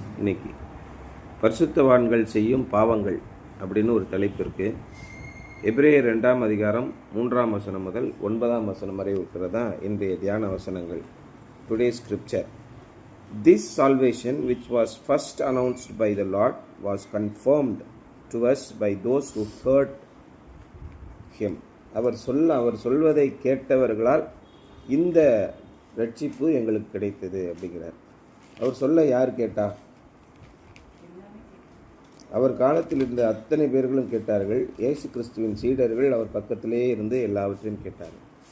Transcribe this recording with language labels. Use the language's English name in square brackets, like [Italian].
[Tamil] இன்னைக்கு பரிசுத்தவான்கள் செய்யும் பாவங்கள் அப்படின்னு ஒரு தலைப்பு இருக்குது. எபிரேயர் 2ஆம் அதிகாரம் 3ஆம் வசனம் முதல் 9ஆம் வசனம் வரை இருக்கிறதா இன்றைய தியான வசனங்கள். [English] Today scripture. This salvation which was first announced by the Lord was confirmed to us by those who heard him. [Tamil] அவர் சொல்வதை கேட்டவர்களால் இந்த ரட்சிப்பு எங்களுக்கு கிடைத்தது அப்படிங்கிறார். அவர் சொல்ல யார் கேட்டா? அவர் காலத்தில் இருந்த அத்தனை பேர்களும் கேட்டார்கள். இயேசு கிறிஸ்துவின் சீடர்கள் அவர் பக்கத்திலே இருந்து எல்லாவற்றையும் கேட்டார்கள்.